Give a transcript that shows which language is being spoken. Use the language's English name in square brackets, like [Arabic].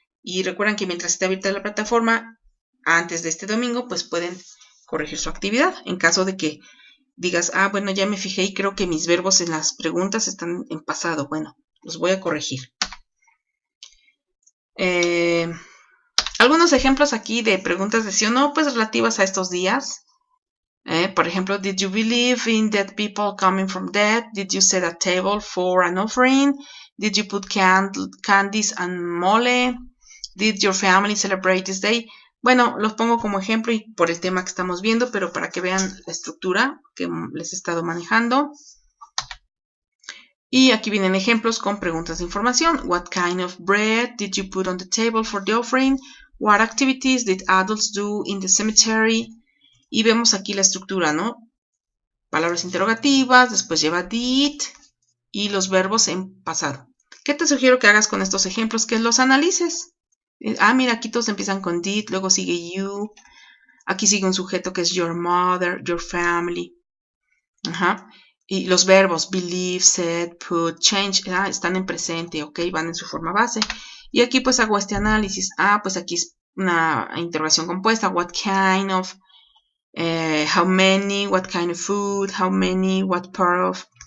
[Spanish] Y recuerden que mientras esté abierta la plataforma, antes de este domingo, pues pueden corregir su actividad. En caso de que digas, ah, bueno, ya me fijé y creo que mis verbos en las preguntas están en pasado. Bueno, los voy a corregir. Algunos ejemplos aquí de preguntas de sí o no, pues relativas a estos días. Por ejemplo, [English] did you believe in dead people coming from death? Did you set a table for an offering? Did you put candies and mole? Did your family celebrate this day? [Spanish] Bueno, los pongo como ejemplo y por el tema que estamos viendo, pero para que vean la estructura que les he estado manejando. Y aquí vienen ejemplos con preguntas de información. [English] What kind of bread did you put on the table for the offering? What activities did adults do in the cemetery? [Spanish] Y vemos aquí la estructura, ¿no? Palabras interrogativas, después lleva did y los verbos en pasado. ¿Qué te sugiero que hagas con estos ejemplos? Que los analices. Ah, mira, aquí todos empiezan con did, luego sigue you. Aquí sigue un sujeto que es [English] your mother, your family. [Spanish] Ajá. Y los verbos believe, said, put, change, están en presente, ok, van en su forma base. Y aquí pues hago este análisis. Ah, pues aquí es una interrogación compuesta. [English] What kind of... how many, what kind of food, how many, what part of.